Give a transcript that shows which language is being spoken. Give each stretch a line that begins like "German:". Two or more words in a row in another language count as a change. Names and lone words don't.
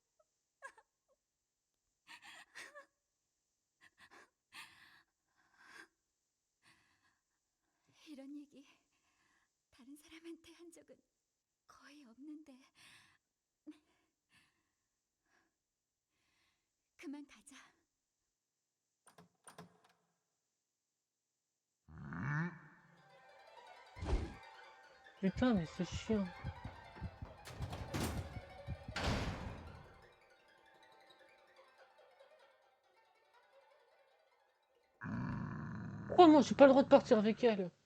Korean: 이런 얘기 다른 사람한테 한 적은 거의 없는데 그만 가자.
French: putain, mais c'est chiant. Oh non, j'ai pas le droit de partir avec elle.